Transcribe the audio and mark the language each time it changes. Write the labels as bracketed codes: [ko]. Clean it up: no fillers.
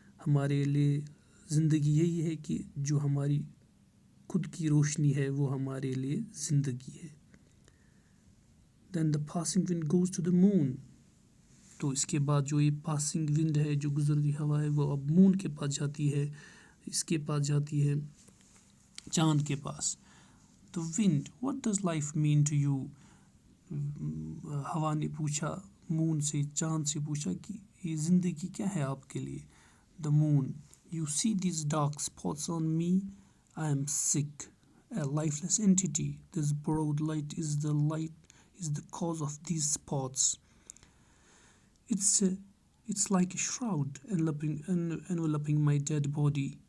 [ur] ہمارے لیے زندگی یہی ہے کہ جو ہماری خود کی روشنی ہے وہ ہمارے لیے زندگی ہے. [en] Then the passing wind goes to the moon. [ur] تو اس کے بعد جو یہ پاسنگ ونڈ ہے، جو گزرتی ہوا ہے، وہ اب مون کے پاس جاتی ہے، اس کے پاس جاتی ہے چاند کے پاس. تو [en] Wind, what does life mean to you? [ur] ہوا نے پوچھا مون سے، چاند سے پوچھا کہ یہ زندگی کیا ہے آپ کے لیے. [en] The moon, you see these dark spots on me? I am sick, a lifeless entity. This broad light is the cause of these spots. It's like a shroud enveloping my dead body.